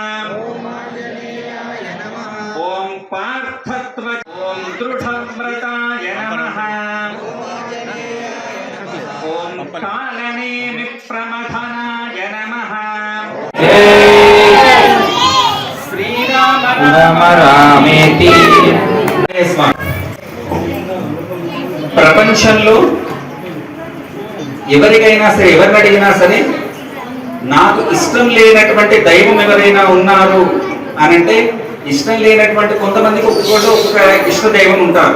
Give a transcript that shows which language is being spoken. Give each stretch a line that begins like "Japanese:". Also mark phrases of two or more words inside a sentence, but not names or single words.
Sanskrit: ओम पार्थत्व. ओम दृढव्रताय नमः. ओम कालनेमि प्रमथनाय नमः. श्रीराम राम रामेति.
Telugu: ప్రపంచంలో ఎవరికైనా సరే ఎవరిని అడిగినా సరే నాకు ఇష్టం లేనటువంటి దైవం ఎవరైనా ఉన్నారు అని అంటే ఇష్టం లేనటువంటి కొంతమందికి ఒక్కొక్క ఇష్ట దైవం ఉంటారు.